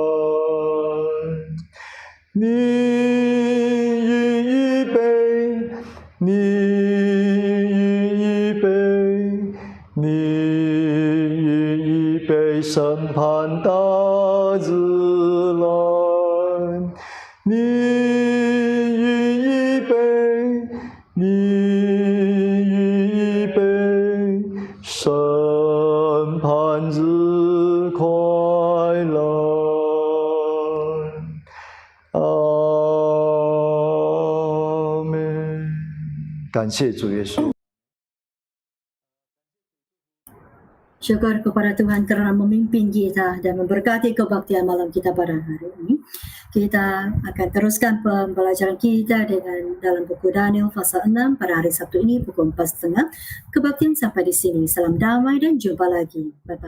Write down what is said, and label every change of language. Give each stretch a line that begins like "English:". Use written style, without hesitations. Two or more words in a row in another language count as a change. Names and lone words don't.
Chinese: 你预备，你预备，你预备审判大子来，你预备，你预备审判子快来。阿门。感谢主耶稣。
Malay: Syukur kepada Tuhan kerana memimpin kita dan memberkati kebaktian malam kita pada hari ini. Kita akan teruskan pembelajaran kita dengan dalam buku Daniel pasal 6 pada hari Sabtu ini pukul 4.30. Kebaktian sampai di sini. Salam damai dan jumpa lagi.